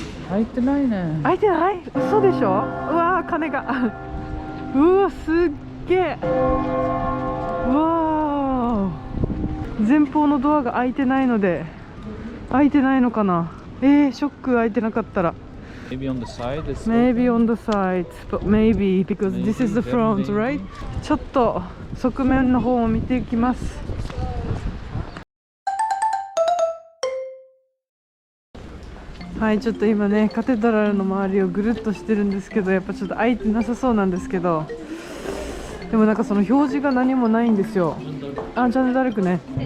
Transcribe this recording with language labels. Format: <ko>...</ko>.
<ja>開いてないね。開いてない？嘘でしょ。うわー、金がうわ、すっげえ。うわー、前方のドアが開いてないので、開いてないのかな。ショック。開いてなかったら。</ja> <en>Maybe on the side. Maybe on the sides, but maybe because this is the front, right?</en> <ja>ちょっと側面の方を見ていきます。はい、ちょっと今ね、カテドラルの周りをぐるっとしてるんですけど、やっぱちょっと開いてなさそうなんですけど、でもなんかその表示が何もないんですよ。あ、ジャンヌ・ダルクね。</ja>